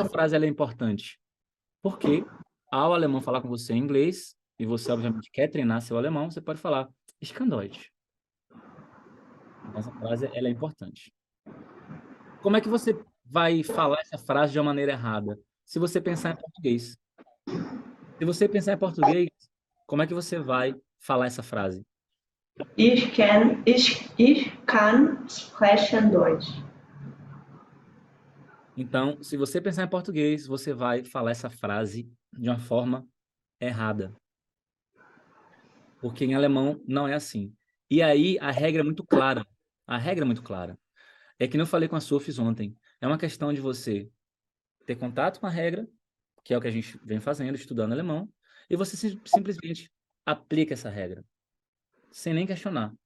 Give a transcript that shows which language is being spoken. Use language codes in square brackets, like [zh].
[pt] essa frase ela é importante? Porque ao alemão falar com você em inglês, e você obviamente quer treinar seu alemão, você pode falar [de] Ich kann Deutsch. [pt] Então, essa frase ela é importante. Como é que você vai falar essa frase de uma maneira errada? Se você pensar em português. Se você pensar em português, como é que você vai falar essa frase? [de] ich kann sprechen Deutsch. [pt] Então, se você pensar em português, você vai falar essa frase de uma forma errada. Porque em alemão não é assim. E aí a regra é muito clara. A regra é muito clara. É que nem eu falei com a Sofis ontem. É uma questão de você ter contato com a regra, que é o que a gente vem fazendo, estudando alemão, e você simplesmente aplica essa regra, sem nem questionar.